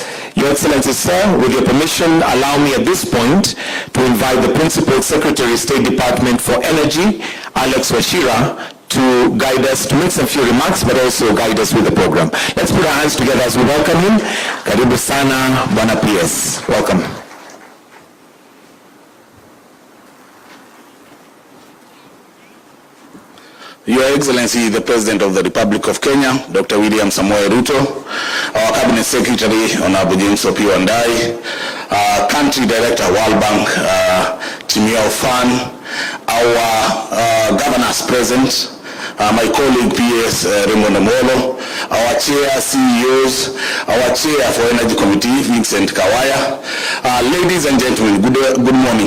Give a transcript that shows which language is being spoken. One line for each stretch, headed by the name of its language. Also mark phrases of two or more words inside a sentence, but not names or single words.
English: Your Excellency, sir, with your permission, allow me at this point to invite the Principal Secretary, State Department for Energy, Alex Washira, to guide us, to make some few remarks, but also guide us with the program. Let's put our hands together as we welcome him.
Swahili: Karibu sana, Bwana PS.
English: Welcome. Your Excellency, the President of the Republic of Kenya, Dr. William Samoei RUTO, our Cabinet Secretary, Honorable James Opiyo Wandayi, Country Director, World Bank, Chimiao Fan, our governors present, my colleague PS Raymond Omolo, our Chair CEOs, our Chair for Energy Committee, Vincent Kawaya, ladies and gentlemen, good morning.